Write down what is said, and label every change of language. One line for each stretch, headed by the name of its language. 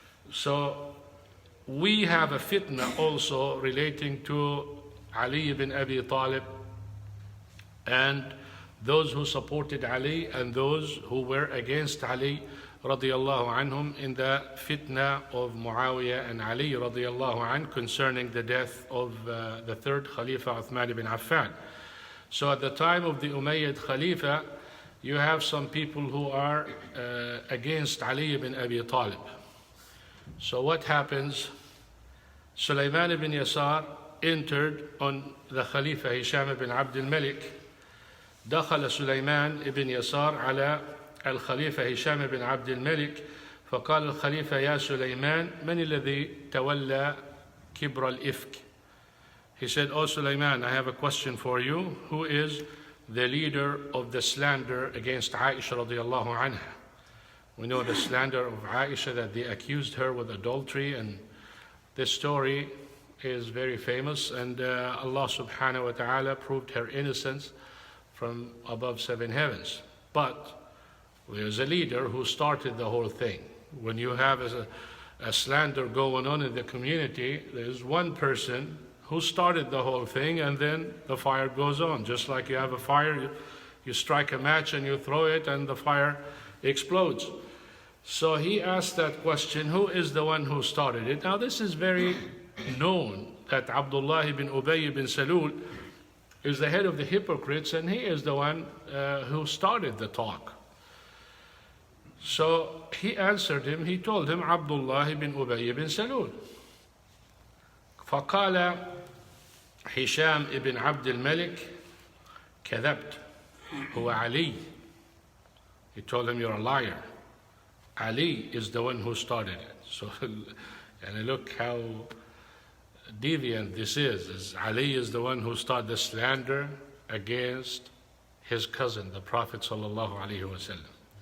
English: So we have a fitna also relating to Ali ibn Abi Talib, and those who supported Ali and those who were against Ali radiyallahu anhum, in the fitna of Muawiyah and Ali radiyallahu anh concerning the death of the 3rd Khalifa Uthman ibn Affan. So at the time of the Umayyad Khalifa, you have some people who are against Ali ibn Abi Talib. So what happens? Sulaiman ibn Yasar entered on the Khalifa Hisham ibn Abd al-Malik.
Arabic: دخل سليمان ibn يسار على الخليفة هشام بن عبد الملك فقال الخليفة يا سليمان من الذي تولى كبر الإفك.
English: He said, "Oh Sulaiman, I have a question for you. Who is the leader of the slander against Aisha radiallahu anha?" We know the slander of Aisha, that they accused her with adultery, and this story is very famous, and Allah subhanahu wa ta'ala proved her innocence from above 7 heavens. But there's a leader who started the whole thing. When you have a slander going on in the community, there's one person who started the whole thing, and then the fire goes on. Just like you have a fire, you strike a match and you throw it and the fire explodes. So he asked that question, who is the one who started it? Now this is very known, that Abdullah ibn Ubay ibn Salul is the head of the hypocrites, and he is the one who started the talk. So he answered him, he told him, Abdullah ibn Ubay ibn Salul.
Arabic: فقال هشام ibn عبد الملك كذبت هو علي.
English: He told him, you're a liar. Ali is the one who started it. So and look how deviant this is. Ali is the one who started the slander against his cousin, the Prophet sallallahu alaihi wasallam.